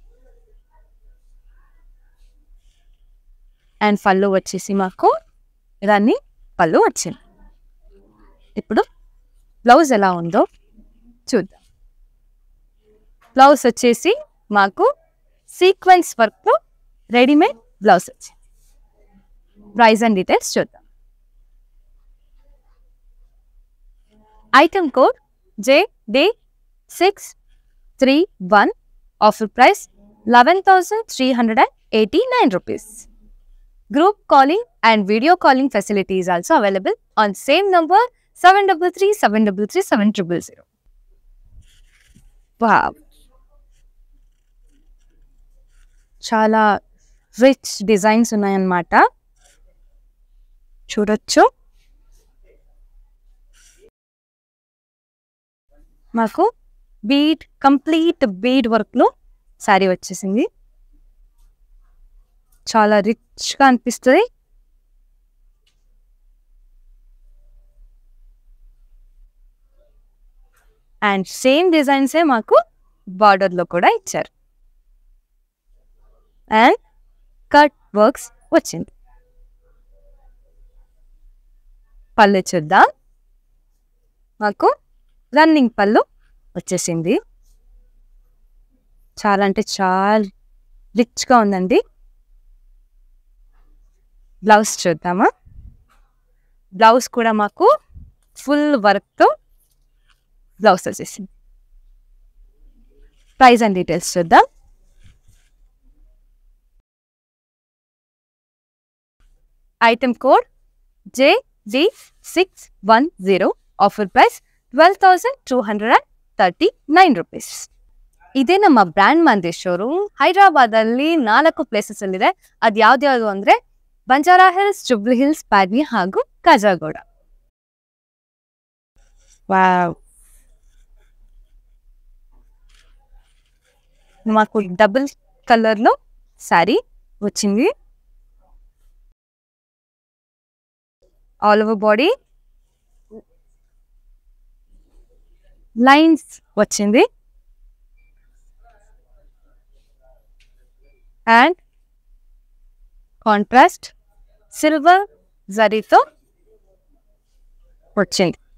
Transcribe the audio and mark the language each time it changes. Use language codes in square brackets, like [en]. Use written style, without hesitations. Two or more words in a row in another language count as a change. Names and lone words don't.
[te] అండ్ పళ్ళు వచ్చేసి మాకు దాన్ని పళ్ళు వచ్చింది ఇప్పుడు బ్లౌజ్ ఎలా ఉందో చూద్దాం బ్లౌజ్ వచ్చేసి మాకు సీక్వెన్స్ వర్క్తో [en] readymade blouse [te] వచ్చింది [en] price and details [te] చూద్దాం [en] item code JD631 offer price 11,389 rupees Group calling and video calling facility is also available on same number 733-733-7000. Wow. [te] చాలా [en] rich designs [te] ఉన్నాయన్నమాట చూడొచ్చు మాకు [en] complete bead [te] వర్క్లో శారీ వచ్చేసింది చాలా రిచ్గా అనిపిస్తుంది అండ్ సేమ్ డిజైన్సే మాకు బార్డర్లో కూడా ఇచ్చారు. [en] And cut వర్క్స్ వచ్చింది. [te] పళ్ళు చూద్దాం. మాకు రన్నింగ్ పళ్ళు వచ్చేసింది. చాలా అంటే చాలా రిచ్గా ఉందండి. బ్లౌజ్ చూద్దామా. బ్లౌజ్ కూడా మాకు ఫుల్ వర్క్తో బ్లౌజ్ వచ్చేసింది. [en] price and details చూద్దాం. item code JD610. offer price 12,239 rupees. [kn] ಇದೇ ನಮ್ಮ ಬ್ರ್ಯಾಂಡ್ ಮಂದಿ ಶೋರೂಮ್. ಹೈದರಾಬಾದಲ್ಲಿ 4 ಪ್ಲೇಸಸ್ ಅಲ್ಲಿದೆ. ಅದು ಯಾವ್ದ್ಯಾವುದು ಅಂದರೆ ಬಂಜಾರಾ ಹಿಲ್ಸ್, ಜುಬ್ಲಿ ಹಿಲ್ಸ್, ಪ್ಯಾಡ್ನಿ ಹಾಗೂ ಕಾಜಾಗೋಡ. [te] వావ్, మాకు డబుల్ కలర్లో శారీ వచ్చింది. [en] all over body lines [te] వచ్చింది అండ్ [en] contrast silver [te] జరీతో వచ్చింది.